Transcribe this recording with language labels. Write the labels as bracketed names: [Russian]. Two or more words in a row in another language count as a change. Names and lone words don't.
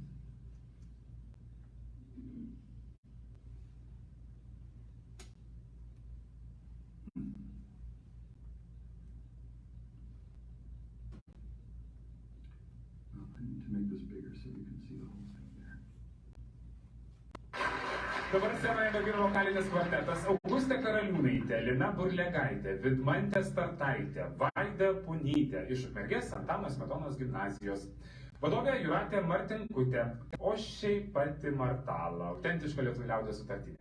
[English] Make this bigger so you can see the whole thing there. [Lithuanian] Dabar scenoje merginų vokalinis kvartetas Augustė Karaliūnaitė, Lina Burlegaitė, Vidmantė Startaitė, Vaida Punytė iš Ukmergės Antano Smetonos gimnazijos. Vadovė Jūratė Martinkutė, o šiaip pati Martala, autentiška lietuvių liaudies sutartinė.